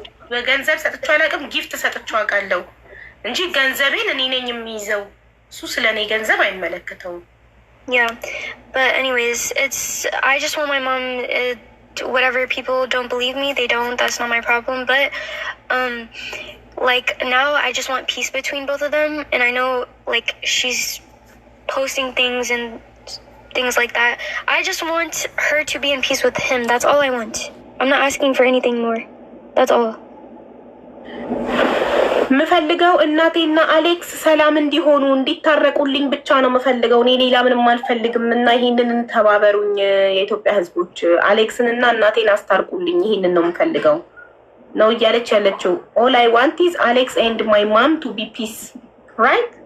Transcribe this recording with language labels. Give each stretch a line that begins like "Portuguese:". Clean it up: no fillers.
Amharic: በገንዘብ ሰጥቼው አላውቅም። ጊፍት ሰጥቼው አውቃለሁ እንጂ ገንዘቤን እኔ ነኝ የሚይዘው። እሱ ስለ እኔ ገንዘብ አይመለከተውም።
English: Yeah, but anyways, I just want my mom, whatever people don't believe me, they don't, that's not my problem. But, like, now I just want peace between both of them. And I know, like, she's posting things and things like that. I just want her to be in peace with him. That's all I want. I'm not asking for anything more. That's all.
Amharic: ምፈልገው እናቴና አሌክስ ሰላም እንዲሆኑ እንዲታረቁልኝ ብቻ ነው ምፈልገው። እኔ ሌላ ምንም አልፈልግም። እና ይሄንን ተባበሩኝ የኢትዮጵያ ሕዝቦች፣ አሌክስን እና እናቴን አስታርቁልኝ። ይሄንን ነው ምፈልገው ነው እያለች ያለችው።
English: all I want is Alex and my mom to be peace, right?